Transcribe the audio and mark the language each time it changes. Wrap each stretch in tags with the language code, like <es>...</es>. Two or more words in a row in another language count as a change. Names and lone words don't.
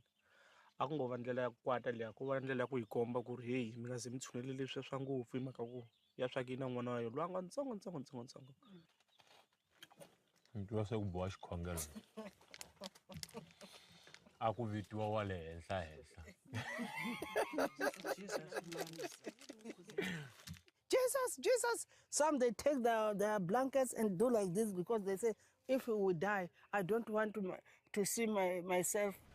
<ts>A ku ngo va ndlela ya ku kwata liya, ku va ndlela ya ku hi komba ku ri hey mi nga ze mi tshunele leswiya swa ngopfu hi mhaka ku ya swa ki na n'wana wa yona loyi a nga ntsongo. Ni twa se ku boha xikhongelo. A ku vitiwa wa le henhla. Jesus.</ts> <en>Some they take their blankets and do like this because they say, If we die, I don't want to see myself.</en>